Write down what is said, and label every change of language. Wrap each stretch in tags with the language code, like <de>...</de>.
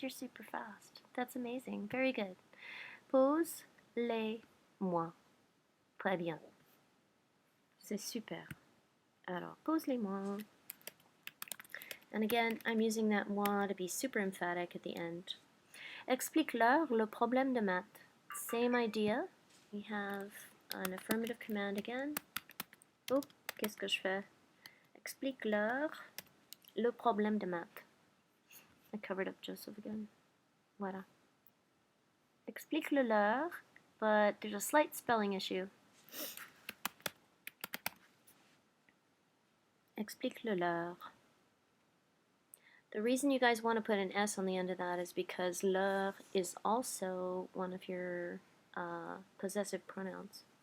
<en>You're super fast. That's amazing. Very good.</en> <fr>Pose-les-moi. Très bien. C'est super. Alors, pose-les-moi.</fr> <en>And again, I'm using that moi to be super emphatic at the end.</en> <fr>Explique-leur le problème de maths.</fr> <en>Same idea. We have an affirmative command again.</en> <fr>Oh, qu'est-ce que je fais? Explique-leur le problème de maths.</fr> <en>I covered up Joseph again. Voilà. Explique-le-leur, but there's a slight spelling issue. Explique-le-leur. The reason you guys want to put an S on the end of that is because leur is also one of your possessive pronouns.</en>